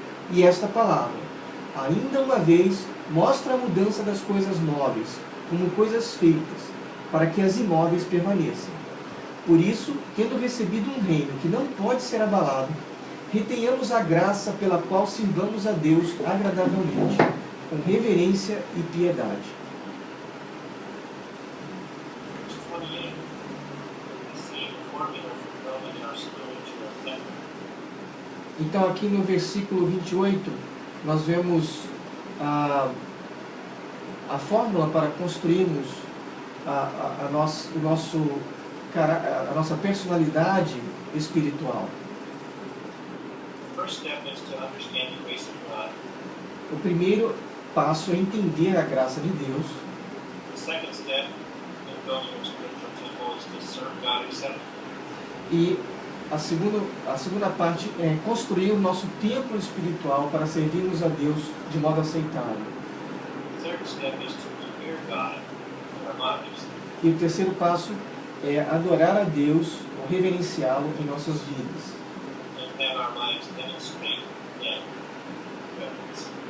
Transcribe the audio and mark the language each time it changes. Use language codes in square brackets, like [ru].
[pt] E esta palavra, ainda uma vez, mostra a mudança das coisas móveis, como coisas feitas, para que as imóveis permaneçam. Por isso, tendo recebido um reino que não pode ser abalado, retenhamos a graça pela qual sirvamos a Deus agradavelmente, com reverência e piedade. [en] Verse 28, we see the formula for building our spiritual temple. [pt] Então aqui no versículo 28, nós vemos a fórmula para construirmos a nossa personalidade espiritual. [en] The first step is to understand the grace of God. [pt] O primeiro passo é entender a graça de Deus. [en] The second step in building our spiritual temple is to serve God acceptably. [pt] E a segunda parte é construir o nosso templo espiritual para servirmos a Deus de modo aceitável. [en] The third step is to revere God in our lives. [pt] E o terceiro passo é adorar a Deus ou reverenciá-lo em nossas vidas. [en] And have our lives demonstrate Him reverence.